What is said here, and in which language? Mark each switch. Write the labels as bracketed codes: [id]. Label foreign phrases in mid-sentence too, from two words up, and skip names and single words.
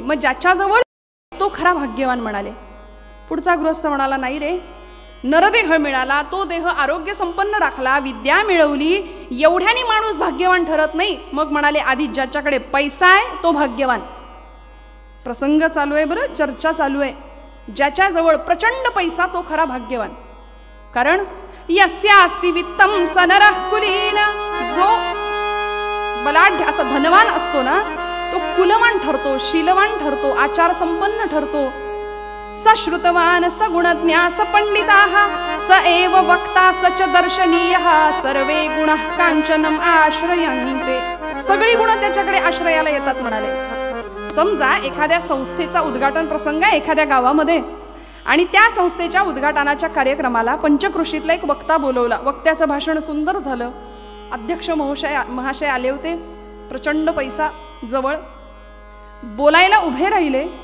[mr] मग ज्याच्याजवळ तो खरा भाग्यवान म्हणाले. पुढचा गृहस्थ म्हणाला, नाही रे, नरदेह मिळाला, तो देह आरोग्य संपन्न राखला, विद्या मिळवली, एवढ्याने माणूस भाग्यवान ठरत नाही. मग म्हणाले, आधी ज्याच्याकडे पैसा आहे तो भाग्यवान. प्रसंग चालू आहे बरं, चर्चा चालू आहे. ज्याच्याजवळ प्रचंड पैसा तो खरा भाग्यवान. [sa] कारण यस्यास्ति वित्तं स नरः कुलीन. [mr] जो बलाढ्य असा धनवान असतो ना, तो कुलवान ठरतो, शीलवान ठरतो, आचार संपन्न ठरतो. [sa] स श्रुतवान स गुणज्ञा स पंडिताः स एव वक्ता स च दर्शनीयः सर्वे गुणः कांचनम आश्रयन्ते. [mr] सगळी गुण त्याच्याकडे आश्रयाला येतात म्हणाले. समजा एखाद्या संस्थेचा उद्घाटन प्रसंग आहे एखाद्या गावामध्ये, आणि त्या संस्थेच्या उद्घाटनाच्या कार्यक्रमाला पंचकृषीतला एक वक्ता बोलवला. वक्त्याचं भाषण सुंदर झालं, अध्यक्ष महाशय आले होते, प्रचंड पैसा जवळ, बोलायला उभे राहिले.